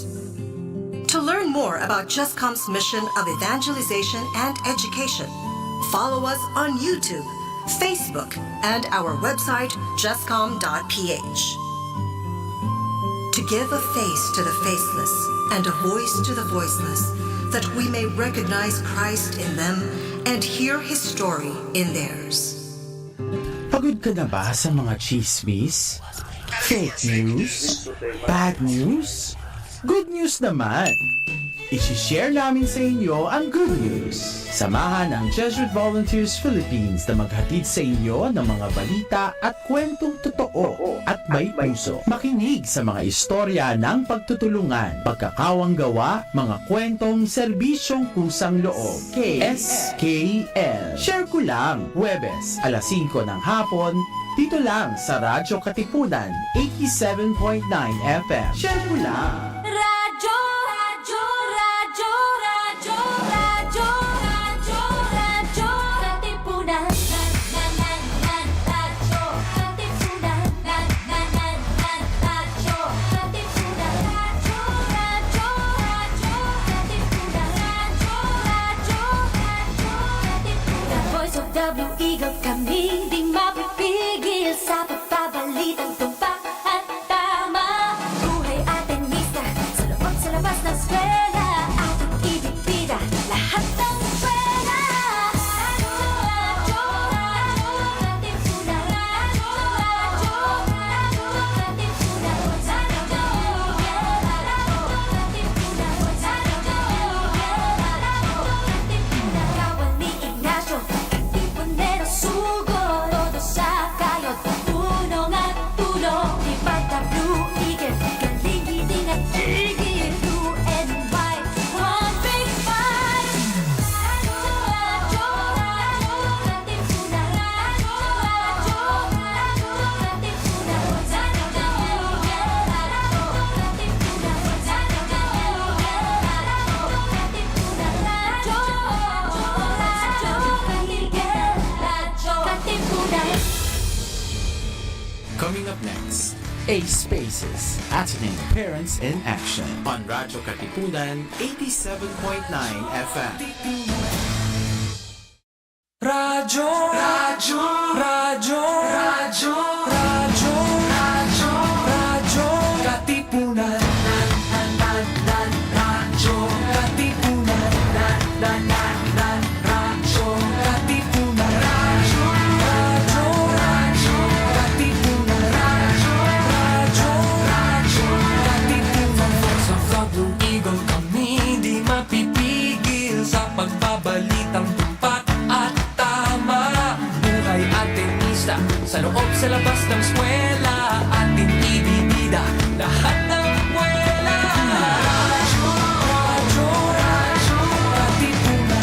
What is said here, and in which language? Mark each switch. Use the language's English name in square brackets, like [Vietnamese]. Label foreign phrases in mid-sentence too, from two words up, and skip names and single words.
[English] To learn more about JustCom's mission of evangelization and education, follow us on YouTube, Facebook, and our website, justcom.ph. To give a face to the faceless and a voice to the voiceless, that we may recognize Christ in them and hear His story in theirs. [Filipino] Pagod ka na ba sa mga chismis? [English] Fake news? Bad news? Good news naman! [Filipino] I-share namin sa inyo ang [English] good news. [Filipino] Samahan ang Jesuit Volunteers Philippines na maghatid sa inyo ng mga balita at kwentong totoo at may puso. Makinig sa mga istorya ng pagtutulungan, pagkakawang gawa, mga kwentong serbisyong kusang loob. KSKL. Share ko lang, Huwebes, alas 5 ng hapon, dito lang sa Radyo Katipunan, 87.9 FM. Share ko lang. Radyo, radyo, radyo, radyo, radyo, radyo, radyo, Katipunan. Radyo, Katipunan. Radyo, Katipunan. Radyo, radyo, radyo, Katipunan. Radyo, Katipunan. [English] The voice of the Blue Eagle, [Filipino] kami di mapipigil sa pagbabalitang tumpak at tama. Buhay Atenista, sa loob sa labas ng eskwela, ating ibibida lahat ng eskwela. Radyo, radyo, Katipunan. Radyo, radyo, radyo, Katipunan. Radyo, Katipunan. Katipunan. Kawan ni Ignacio, Katipunero sugod, todo sa kayot, tulong at tulong. Ipagka Blue Eagle, galing giting at tigil, [English] blue and white, one big fight. [Filipino] Radyo, radyo, radyo, Katipunan. Radyo, radyo, radyo, Katipunan. Radyo, Katipunan. [English] Coming up next, ASPACes, Ateneo Parents in Action on Radyo Katipunan, 87.9 FM. [Filipino] Radyo, radyo, radyo, radyo, radyo, radyo, radyo, Katipunan. Radyo, Katipunan. Radyo, Katipunan. Radyo, radyo, radyo, Katipunan. Radyo, radyo, Katipunan. [English] Voice of the Blue Eagle, [Filipino] kami di mapipigil sa pagbabalitang tumpak at tama. Buhay Atenista, sa loob sa labas ng eskwela, ating ibibida lahat ng eskwela. Radyo, radyo, radyo, Katipunan.